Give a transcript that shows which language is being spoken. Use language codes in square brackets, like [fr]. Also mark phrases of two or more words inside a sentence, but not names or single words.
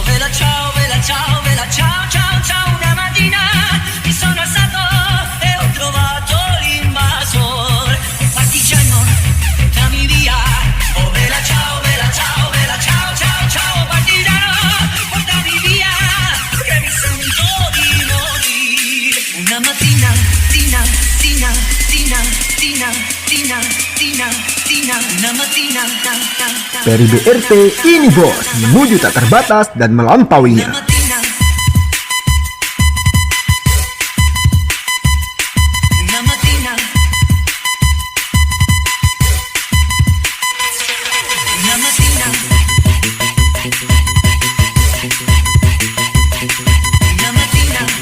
[it] vela ciao, ciao, ciao, una mattina mi sono alzato e ho trovato l'invasor, un partigiano, portami via, oh vela ciao, ciao, partigiano, portami via, che mi sento di morire, una mattina, una mattina, [id] Peri BRT ini bos, menuju tak terbatas dan melampauinya. [it] una mattina, una mattina, una mattina.